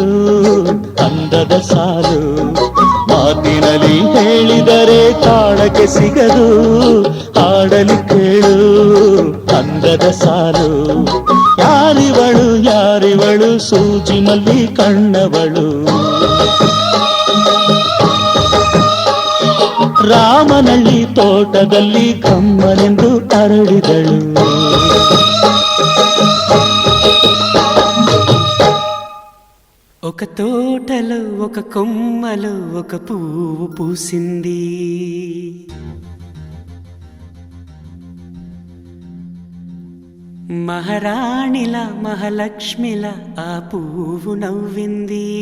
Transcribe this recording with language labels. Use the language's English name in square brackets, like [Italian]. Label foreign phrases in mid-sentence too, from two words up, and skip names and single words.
[Kannada] ಅಂದದ ಸಾಲು ಮಾತಿನಲ್ಲಿ ಹೇಳಿದರೆ ತಾಳಕ್ಕೆ ಸಿಗದು ಆಡಲಿ ಕೇಳು ಅಂದದ ಸಾಲು ಯಾರಿವಳು ಯಾರಿವಳು ಸೂಜಿ ಮಲ್ಲಿ ಕಣ್ಣವಳು ರಾಮನಳ್ಳಿ ತೋಟದಲ್ಲಿ ಕಮ್ಮನೆಂದು ಅರಳಿದಳು [Telugu] ఒక తోటలో ఒక కొమ్మలో ఒక పువ్వు పూసింది మహారాణిలా మహాలక్ష్మిలా ఆ పువ్వు నవ్వింది